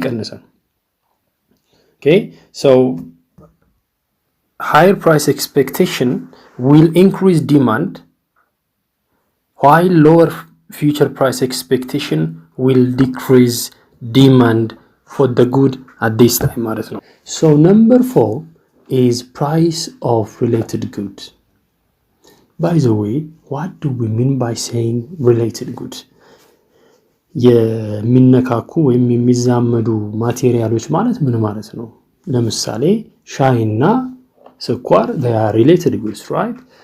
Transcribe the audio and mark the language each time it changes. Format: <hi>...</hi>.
<en>ይቀንሳል። okay so higher price expectation will increase demand while lower future price expectation will decrease demand for the good at this time</en> <am>ማለት ነው።</am> <en>so number 4 is price of related goods. By the way, what do we mean by saying related good?</en> <am>የሚነካኩ ወይም የሚዛመዱ ማቴሪያሎች ማለት ምን ማለት ነው? ለምሳሌ ሻይና ስኳር</am> <en>they are related goods, right?</en>